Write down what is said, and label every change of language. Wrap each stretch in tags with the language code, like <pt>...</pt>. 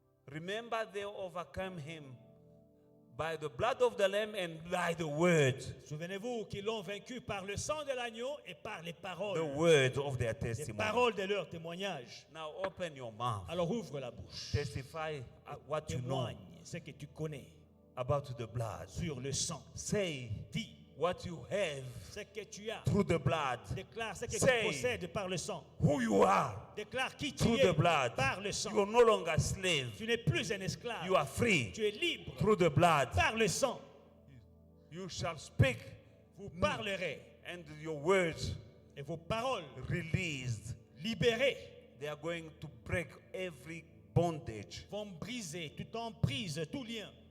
<en>Remember, they overcome him by the blood of the Lamb and by the word.</en> <fr>Souvenez-vous qu'ils l'ont vaincu par le sang de l'agneau et par les</fr> <en>The</en> <fr>paroles.</fr> <en>word of their</en> <fr>Les</fr> <en>testimony.</en> <fr>paroles de leur témoignage.</fr> <en>Now open your mouth.</en> <fr>Alors ouvre la bouche.</fr> <en>Testify what you know</en> <fr>Témoigne ce que tu connais</fr> <en>about the blood.</en> <fr>sur le sang.</fr> <en>Say</en> <fr>Dis,</fr> <en>what you have</en> <fr>ce que tu as.</fr> <en>through the blood.</en> <fr>Déclare ce que</fr> <en>Say</en> <fr>tu possèdes par le sang.</fr> <en>who you are</en> <fr>Déclare qui tu</fr> <en>through</en> <fr>es</fr> <en>the blood.</en> <fr>par le</fr> <en>You</en> <fr>sang.</fr> <en>are no longer a slave.</en> <fr>Tu n'es plus un esclave.</fr> <en>You are free</en> <fr>Tu es libre</fr> <en>through the blood.</en> <fr>par le sang.</fr> <en>You shall speak,</en> <fr>Vous parlerez</fr> <en>and your words</en> <fr>et vos paroles</fr> <en>released.</en> <fr>libérées</fr> <en>They are going to break every bondage.</en> <fr>vont briser toute emprise, tout lien.</fr>